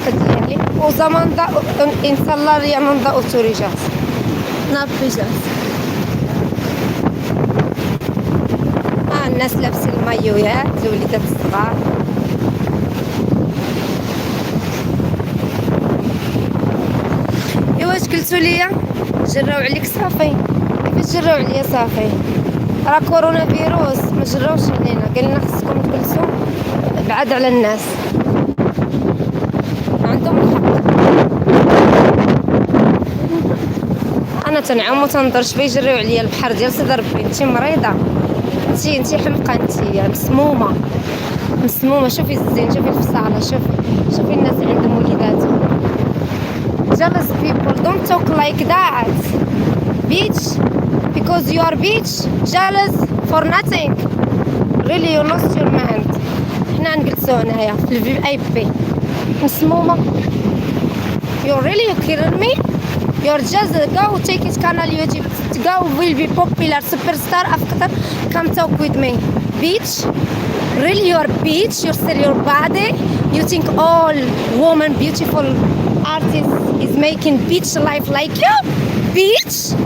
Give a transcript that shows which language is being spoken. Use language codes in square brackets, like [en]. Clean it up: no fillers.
[tr] Yani o zaman da insanlar yanında oturacağız. Ne yapacağız? [ar] الناس لابسين المايوهات الوليدات الصغار. ايوا واش قلتوا ليا جراو عليك صافي، كيفاش جراو عليا صافي؟ راه كورونا فيروس، ما جراوش علينا، قال لنا خصكم تجلسوا بعاد على الناس. عندهم الحق. انا تنعم وتنضرش بيجريو عليا البحر ديال سيدي ربي. انتي مريضه، انتي حمقى، انتي مسمومه. شوفي الزين، شوفي الفصاله، شوفي الناس اللي عندهم وليداتهم. [en] Jealous people don't talk like that, bitch, because you are bitch, jealous for nothing. Really you lost your mind. [ar] حنا نجلسو هنايا في الفي اي بي مسمومه. [en] You really killing me? You're just go take it canal YouTube, go will be popular superstar after come talk with me, bitch. Really you're bitch, you sell your body, you think all woman beautiful artist is making bitch life like you, bitch.